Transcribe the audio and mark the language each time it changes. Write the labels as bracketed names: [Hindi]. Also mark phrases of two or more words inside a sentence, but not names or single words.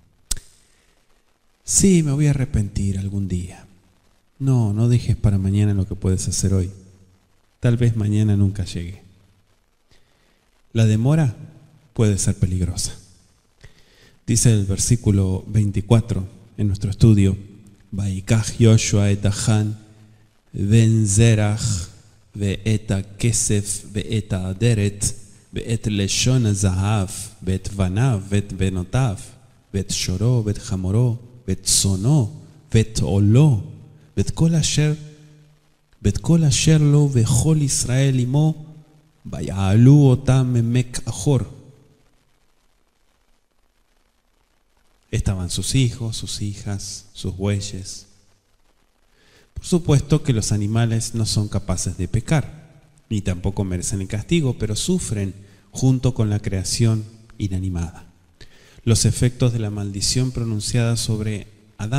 [Spanish] Sí, me voy a arrepentir algún día. No dejes para mañana lo que puedes hacer hoy. Tal vez mañana nunca llegue. La demora puede ser peligrosa. Dice el versículo 24 en nuestro estudio, [Hebrew] ויקח יהושע את עכן בן זרח ואת הכסף ואת האדרת ואת לשון הזהב ואת בניו ואת בנותיו ואת שורו ואת חמורו ואת צונו ואת עולו ואת כל אשר לו וכל ישראל עמו ויעלו אותם ממק אחור. [Spanish] Estaban sus hijos, sus hijas, sus bueyes. Por supuesto que los animales no son capaces de pecar, ni tampoco merecen el castigo, pero sufren junto con la creación inanimada los efectos de la maldición pronunciada sobre Adán.